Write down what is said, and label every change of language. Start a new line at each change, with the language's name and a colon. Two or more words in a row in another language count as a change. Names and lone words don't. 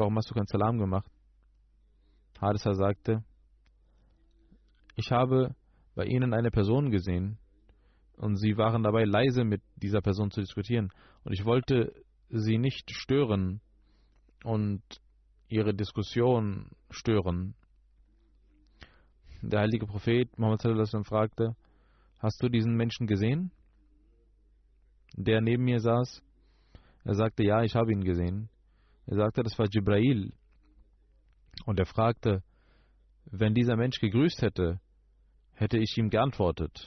German: Warum hast du kein Salam gemacht? Harisa sagte, ich habe bei ihnen eine Person gesehen und sie waren dabei, leise mit dieser Person zu diskutieren. Und ich wollte sie nicht stören und ihre Diskussion stören. Der heilige Prophet Muhammad
Arabic: صلى الله عليه وسلم
German: fragte, hast du diesen Menschen gesehen, der neben mir saß? Er sagte, ja, ich habe ihn gesehen. Er sagte, das war Jibrail. Und er fragte, wenn dieser Mensch gegrüßt hätte, hätte ich ihm geantwortet.